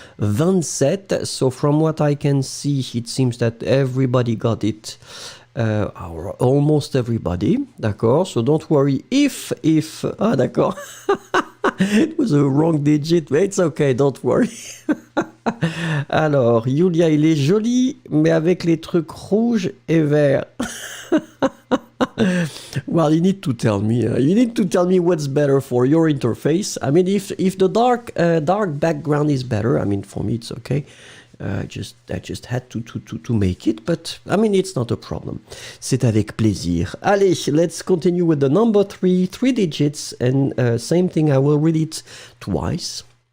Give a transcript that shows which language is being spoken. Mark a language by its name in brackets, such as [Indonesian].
[English] 27. So from what I can see, it seems that everybody got it. Or almost everybody, d'accord? So don't worry if, d'accord? It was a wrong digit, but it's okay, don't worry. [French] Alors, Julia, il est joli, mais avec les trucs rouges et verts. [English] Well, you need to tell me. You need to tell me what's better for your interface. I mean, if the dark background is better, I mean, for me it's okay. I just had to make it, but I mean, it's not a problem. [French] C'est avec plaisir. [English] Allez, let's continue with the number 3 digits, and same thing, I will read it twice.